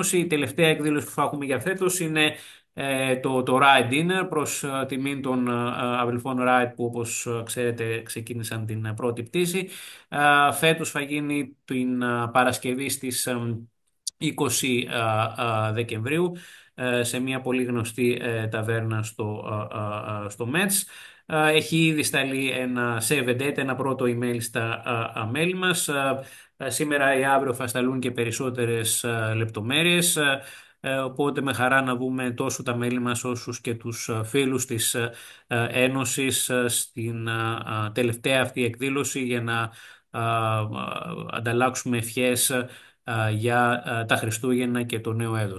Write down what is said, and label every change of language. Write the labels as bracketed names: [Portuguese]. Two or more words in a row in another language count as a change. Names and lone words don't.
[Greek] Η τελευταία εκδήλωση που θα έχουμε για φέτος είναι το Ride Dinner προς τιμήν των αδελφών Ride, που όπως ξέρετε ξεκίνησαν την πρώτη πτήση. Φέτος θα γίνει την Παρασκευή στις 20 Δεκεμβρίου σε μια πολύ γνωστή ταβέρνα στο ΜΕΤΣ. Έχει ήδη σταλεί ένα [English] save the date, [Greek] ένα πρώτο email στα μέλη μας. Σήμερα ή αύριο θα σταλούν και περισσότερες λεπτομέρειες. Οπότε με χαρά να δούμε τόσο τα μέλη μας όσους και τους φίλους της Ένωσης στην τελευταία αυτή εκδήλωση, για να ανταλλάξουμε ευχές για τα Χριστούγεννα και το νέο έτος.